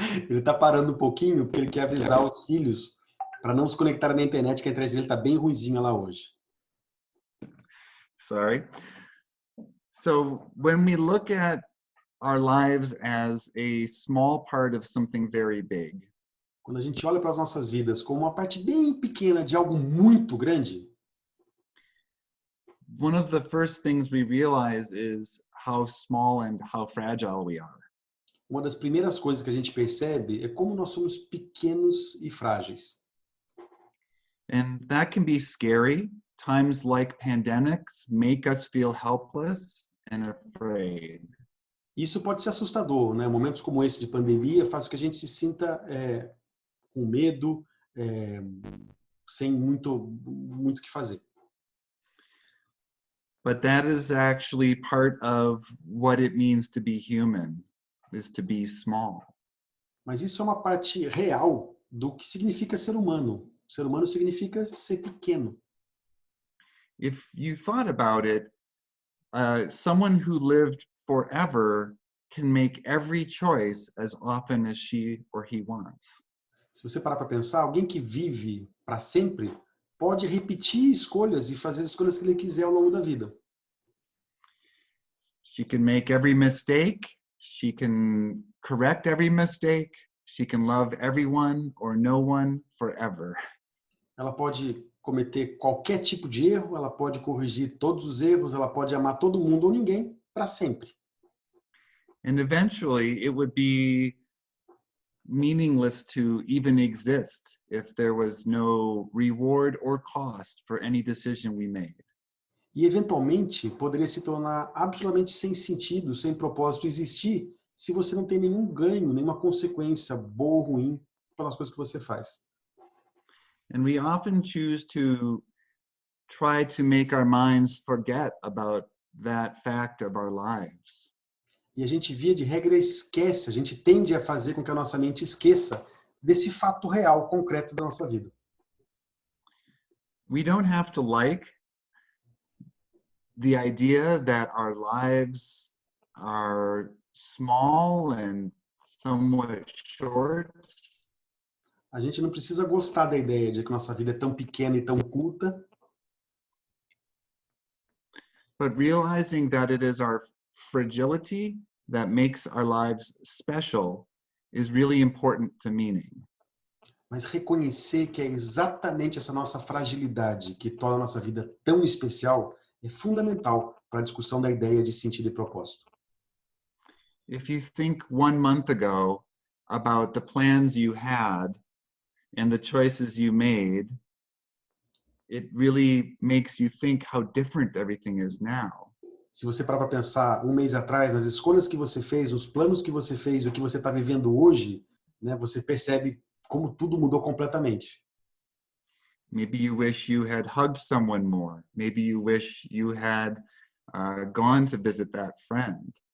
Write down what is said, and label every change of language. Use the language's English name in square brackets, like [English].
[Portuguese] Ele está parando um pouquinho porque ele quer avisar os filhos para não se conectarem na internet, que a internet dele está bem ruinzinha lá hoje. [English] Sorry. So when we look at our lives as a small part of something very big, [Portuguese] quando a gente olha para as nossas vidas como uma parte bem pequena de algo muito grande, [English] one of the first things we realize is how small and how fragile we are. [Portuguese] Uma das primeiras coisas que a gente percebe é como nós somos pequenos e frágeis. [English] And that can be scary. Times like pandemics make us feel helpless and afraid. [Portuguese] Isso pode ser assustador, né? Momentos como esse de pandemia fazem com que a gente se sinta com medo, sem muito o que fazer. [English] But that is actually part of what it means to be human, is to be small. [Portuguese] Mas isso é uma parte real do que significa ser humano. Ser humano significa ser pequeno. [English] If you thought about it, someone who lived forever can make every choice as often as she or he wants. [Portuguese] Se você parar para pensar, alguém que vive para sempre pode repetir escolhas e fazer as escolhas que ele quiser ao longo da vida. [English] She can make every mistake. She can correct every mistake. She can love everyone or no one forever. [Portuguese] Ela pode cometer qualquer tipo de erro, ela pode corrigir todos os erros, ela pode amar todo mundo ou ninguém para sempre. [English] And eventually it would be meaningless to even exist if there was no reward or cost for any decision we made. [Portuguese] E eventualmente poderia se tornar absolutamente sem sentido, sem propósito existir, se você não tem nenhum ganho, nenhuma consequência boa ou ruim pelas coisas que você faz. [English] And we often choose to try to make our minds forget about that fact of our lives. [Portuguese] E a gente, via de regra, esquece, a gente tende a fazer com que a nossa mente esqueça desse fato real, concreto da nossa vida. [English] we don't have to like the idea that our lives are small and somewhat short. [Portuguese] A gente não precisa gostar da ideia de que nossa vida é tão pequena e tão curta, [English] but realizing that it is our fragility that makes our lives special is really important to meaning. [Portuguese] mas reconhecer que é exatamente essa nossa fragilidade que torna a nossa vida tão especial é fundamental para a discussão da ideia de sentido e propósito. [English] If you think 1 month ago about the plans you had and the choices you made, it really makes you think how different everything is now. [Portuguese] Se você parar para pensar um mês atrás, nas escolhas que você fez, os planos que você fez, o que você está vivendo hoje, né, você percebe como tudo mudou completamente. [English] Maybe you wish you had hugged someone more. Maybe you wish you had gone to visit that friend.